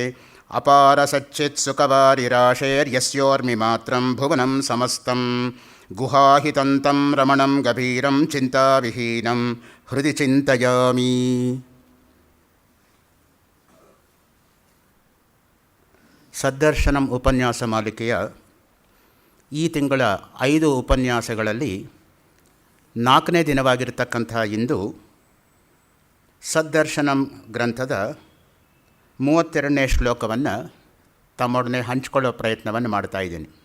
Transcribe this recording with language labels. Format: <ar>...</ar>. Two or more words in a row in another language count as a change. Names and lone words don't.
<sa>ಅಪಾರಸಚ್ಚಿತ್ಸುಖವಾರಿರಾಶೇರ್ಯಸ್ಯೋರ್ಮಿ ಮಾತ್ರಂ ಭುವನಂ ಸಮಸ್ತಂ. ಗುಹಾಹಿತಂತಂ ರಮಣಂ ಗಭೀರಂ ಚಿಂತಾವಿಹೀನಂ ಹೃದಯ ಚಿಂತಯಾಮಿ.</sa> <kn>ಸದ್ದರ್ಶನಂ ಉಪನ್ಯಾಸ ಮಾಲಿಕೆಯ ಈ ತಿಂಗಳ 5 ಉಪನ್ಯಾಸಗಳಲ್ಲಿ 4ನೇ ದಿನವಾಗಿರತಕ್ಕಂಥ ಇಂದು ಸದ್ದರ್ಶನಂ ಗ್ರಂಥದ 32ನೇ ಶ್ಲೋಕವನ್ನು ತಮ್ಮೊಡನೆ ಹಂಚಿಕೊಳ್ಳೋ ಪ್ರಯತ್ನವನ್ನು ಮಾಡ್ತಾಯಿದ್ದೀನಿ.</kn>